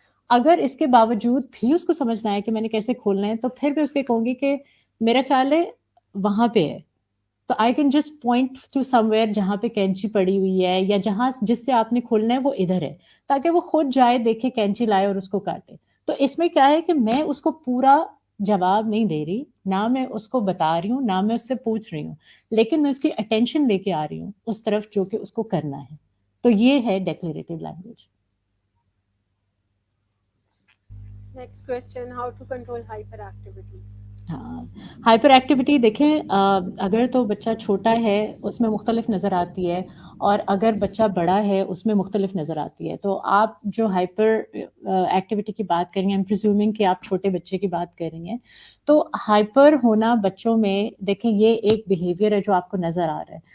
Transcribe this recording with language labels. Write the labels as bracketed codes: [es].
[ur] اگر اس کے باوجود بھی اس کو سمجھنا ہے کہ میں نے کیسے کھولنا ہے, تو پھر میں اس کے کہوں گی کہ میرا خیال ہے وہاں پہ ہے, تو [en] I can just point to somewhere [ur] جہاں پہ کینچی پڑی ہوئی ہے, یا جہاں جس سے آپ نے کھولنا ہے وہ ادھر ہے, تاکہ وہ خود جائے دیکھے کینچی لائے اور اس کو کاٹے. تو اس میں کیا ہے کہ میں اس کو پورا جواب نہیں دے رہی, نہ میں اس کو بتا رہی ہوں, نہ میں اس سے پوچھ رہی ہوں, لیکن میں اس کی اٹینشن لے کے آ رہی ہوں اس طرف جو کہ اس کو کرنا ہے. تو یہ ہے declarative language. [en] Next question, how to control hyperactivity. [ur] ہاں, ہائپر ایکٹیویٹی دیکھیں, اگر تو بچہ چھوٹا ہے اس میں مختلف نظر آتی ہے, اور اگر بچہ بڑا ہے اس میں مختلف نظر آتی ہے. تو آپ جو ہائپر ایکٹیویٹی کی بات کر رہی ہیں, [en] am presuming [ur] کہ آپ چھوٹے بچے کی بات کر رہی ہیں, تو ہائپر ہونا بچوں میں دیکھیں یہ ایک بیہیویئر ہے جو آپ کو نظر آ رہا ہے.